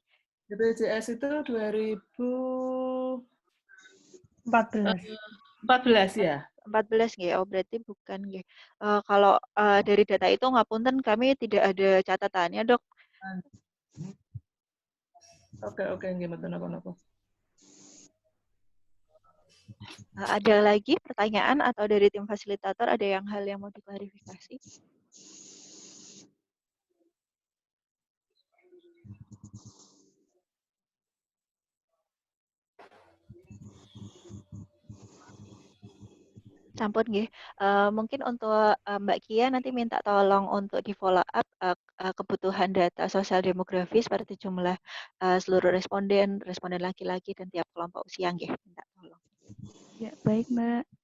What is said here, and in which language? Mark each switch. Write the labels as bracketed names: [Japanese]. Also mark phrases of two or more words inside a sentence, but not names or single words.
[Indonesian] BPJS itu 14. ya. 14 nggih. Oh, berarti bukan nggih. Kalau dari data itu ngapunten kami tidak ada catatannya, Dok. Oke, [Javanese] nggih mboten napa-napa. [Indonesian] Ada lagi pertanyaan atau dari tim fasilitator ada hal yang mau diklarifikasi? [Javanese] Sampun nggih. [Indonesian] Mungkin untuk Mbak Kia nanti minta tolong untuk di follow up kebutuhan data sosial demografi seperti jumlah seluruh responden laki-laki dan tiap kelompok usia nggih, minta tolong. Ya, baik, Mbak.